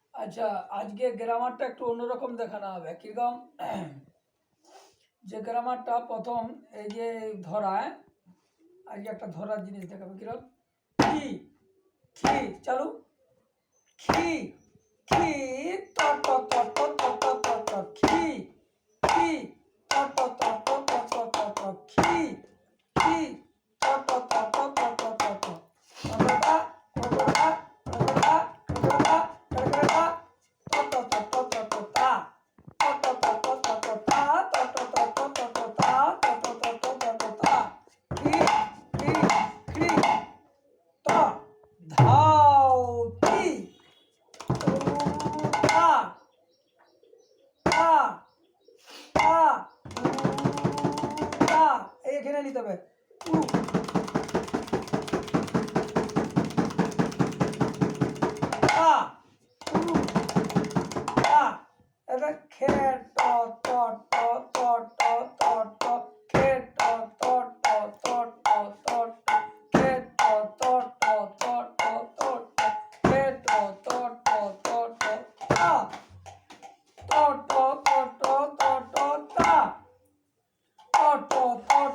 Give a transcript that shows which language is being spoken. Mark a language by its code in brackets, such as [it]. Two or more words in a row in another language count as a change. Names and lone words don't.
[bn] আচ্ছা, আজকে গ্রামারটা একটু অন্যরকম দেখানো হবে। কিরকম? যে গ্রামারটা প্রথম এই যে ধরায়, আজকে একটা ধরার জিনিস দেখাবো। কিরকম? খি খি চালু খি খি ট ট ট ট ট ট ট ট খি খি ট ট ট ট ট ট ট ট খি খি ট ট ট ট ট ট ট ট কতটা কতটা কতটা কতটা কতটা ট ট ট ট ট ট তা ট ট ট ট ট ট তা ট ট ট ট ট ট তা ট ট ট ট ট ট তা খি খি খি ট ধাউতি তা তা তা তা এইখানে নিতে হবে উ তা উ তা এটা খে ট ট ট ট ট ট ট খে ট ট ট ট ট ট খে ট ট ট ট ট ট খে ট ট ট ট ট তা ট ট ট ট ট ট তা ট ট